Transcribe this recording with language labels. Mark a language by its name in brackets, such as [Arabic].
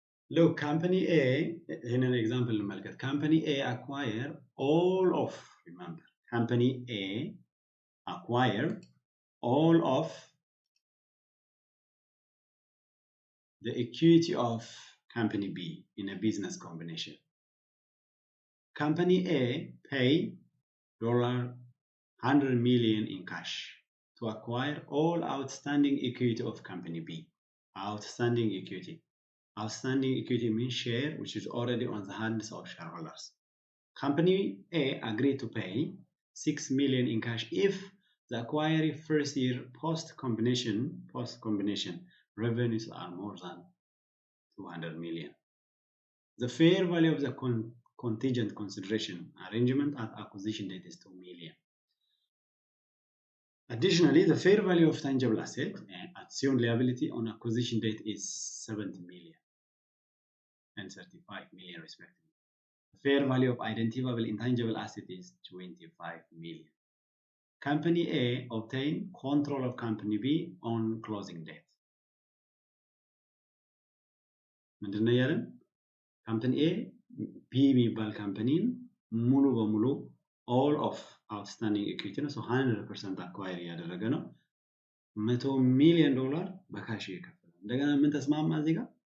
[English] look, company A, in an example, company A acquire all of, remember, company A acquire all of the equity of company B in a business combination. Company A pay $100 million in cash to acquire all outstanding equity of company B. Outstanding equity. Outstanding equity means share which is already on the hands of shareholders. Company A agreed to pay $6 million in cash if the acquiring first year post-combination revenues are more than $200 million. The fair value of the contingent consideration arrangement at acquisition date is $2 million. Additionally, the fair value of tangible asset and assumed liability on acquisition date is $70 million and $35 million respectively. The fair value of identifiable intangible asset is $25 million. Company A obtained control of Company B on closing date. [Amharic] ምንድነው ያለን? Company A B የሚባል ካምፓኒን ሙሉ በሙሉ all of outstanding equity ነው። 100% acquire ያደረገ ነው። $100 million በካሽ እየከፈለ ነው። እንደገና ምን ተስማማ እዚህ ጋር?